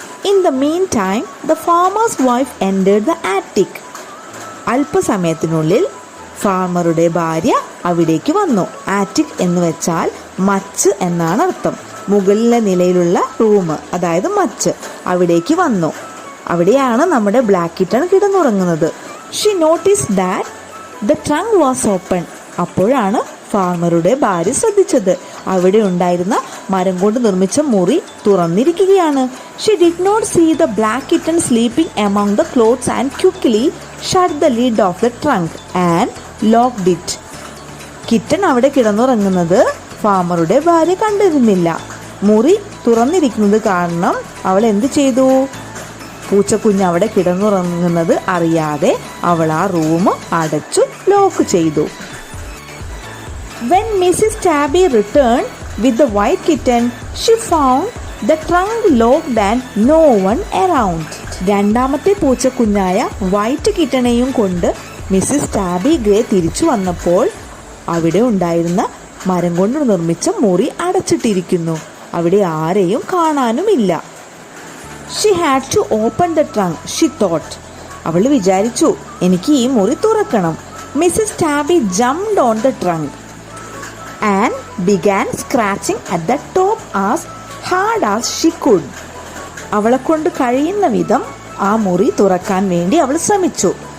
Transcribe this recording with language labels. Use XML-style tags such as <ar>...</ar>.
<en>In the meantime, the farmer's wife entered the attic.</en> <ml>അല്പസമയത്തിനുള്ളിൽ ഫാർമറുടെ ഭാര്യ അവിടേക്ക് വന്നു. ആറ്റിക് എന്ന് വെച്ചാൽ മച്ച് എന്നാണ് അർത്ഥം. മുകളിലെ നിലയിലുള്ള റൂം, അതായത് മച്ച്, അവിടേക്ക് വന്നു. അവിടെയാണ് നമ്മുടെ black kitten കിടന്നുറങ്ങുന്നത്.</ml> <en>She notices that the trunk was open.</en> <ml>അപ്പോഴാണ് ഫാർമറുടെ ഭാര്യ ശ്രദ്ധിച്ചത്. അവിടെ ഉണ്ടായിരുന്ന മരം കൊണ്ട് നിർമ്മിച്ച മുറി തുറന്നിരിക്കുകയാണ്.</ml> <en>She did not see the black kitten sleeping among the clothes and quickly shut the lid of the trunk and locked it.</en> <ml>Kitten അവിടെ കിടന്നുറങ്ങുന്നത് ഫാർമറുടെ ഭാര്യ കണ്ടിരുന്നില്ല. മുറി തുറന്നിരിക്കുന്നത് കാരണം അവൾ എന്ത് ചെയ്തു? പൂച്ചക്കുഞ്ഞ് അവിടെ കിടന്നുറങ്ങുന്നത് അറിയാതെ അവൾ ആ റൂം അടച്ചു ലോക്ക് ചെയ്തു.</ml> <en>When Mrs. Tabby returned with the white kitten, she found the trunk locked and no one around.</en> <ml>രണ്ടാമത്തെ പൂച്ചക്കുഞ്ഞായ വൈറ്റ് കിറ്റനെയും കൊണ്ട് മിസ്സിസ് ടാബി ഗ്രേ തിരിച്ചു വന്നപ്പോൾ അവിടെ ഉണ്ടായിരുന്ന മരം കൊണ്ട് നിർമ്മിച്ച മുറി അടച്ചിട്ടിരിക്കുന്നു. അവിടെ ആരെയും കാണാനുമില്ല.</ml> <en>She had to open the trunk, she thought.</en> <ml>അവൾ വിചാരിച്ചു, എനിക്ക് ഈ മുറി തുറക്കണം.</ml> <en>Mrs. Tabby jumped on the trunk and began scratching at the top as hard as she could.</en> <ml>അവളെ കൊണ്ട് കഴിയുന്ന വിധം ആ മുറി തുറക്കാൻ വേണ്ടി അവൾ ശ്രമിച്ചു.</ml>